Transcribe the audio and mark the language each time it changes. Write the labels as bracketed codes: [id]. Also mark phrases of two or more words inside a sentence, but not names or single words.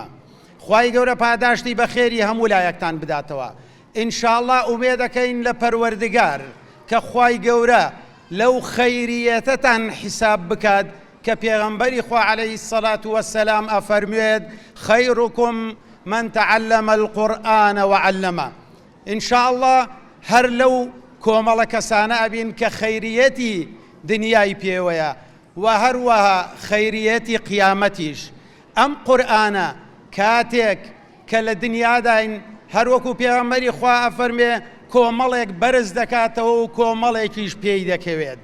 [ckb] خوای گەورە پاداشتی بە خێری هەموو لایەکتان بداتەوە. ئینشاءڵڵا ئومێ دەکەین لە پەروەردگار کە خوای گەورە لەو خەیریەتەتان حیساب بکات کە پێغەمبەری خوا [ar] عەلەیهی السەڵات وەسسەلام [ckb] ئەفەرموێت [ar] خەیڕکم من تعلم القرآن وعلمه. [ckb] ئینشاءڵڵا هەر لەو کۆمەڵە کەسانە ئەبین کە خەیریەتی دنیای پێوەیە و هەروەها خەیریەتی قیامەتیش. ئەم قورئانە کاتێک کە لە دنیاداین هەروەکو پێغەمبەری خوا ئەفەرمێ کۆمەڵێک بەرز دەکاتەوە و کۆمەڵێکیش پێی دەکەوێت.